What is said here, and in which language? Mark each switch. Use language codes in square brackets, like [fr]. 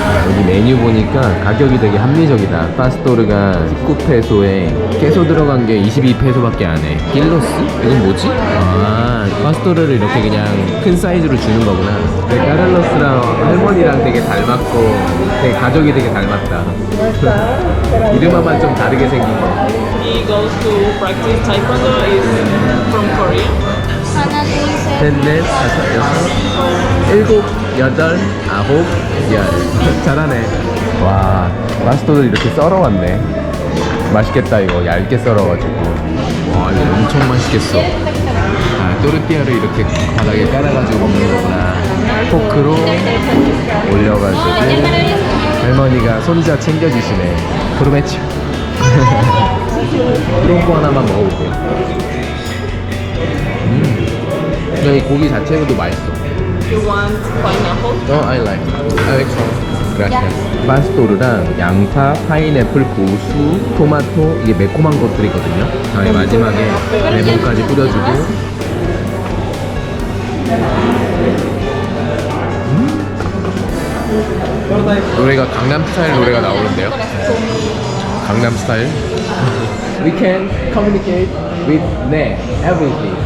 [ko] 여기 메뉴 보니까 가격이 되게 합리적이다. 파스토르가 19페소에 깨소 들어간 게 22페소밖에 안 해. 길로스? 이건 뭐지? 아, 파스토르를 이렇게 그냥 큰 사이즈로 주는 거구나. 까를로스랑 할머니랑 되게 닮았고 되게 가족이 되게 닮았다. 이름만 좀 다르게 생긴 거. [en] He goes to practice taekwondo. Is from Korea. [es] Ana dice. [ko] 셋, 넷, 다섯, 여섯, 일곱, 여덟, 아홉, 열. 잘하네. 와, 파스토를 이렇게 썰어왔네. 맛있겠다, 이거. 얇게 썰어가지고. 와, 이거 엄청 맛있겠어. 아, 또르띠아를 이렇게 바닥에 깔아가지고 먹는 거구나. 포크로 올려가지고 할머니가 손자 챙겨주시네. 프로메치. 트롬포 하나만 먹어볼게요. 근데 이 고기 자체도 맛있어. [en] you want pineapple. I like. [es] Gracias. [ko] 파스토르랑 양파, 파인애플, 고수, 토마토 이게 매콤한 것들이거든요. 다음에 마지막에 레몬까지 뿌려주고. 노래가 강남 스타일 노래가 나오는데요. 강남 스타일. [en] We can communicate with 네, everything.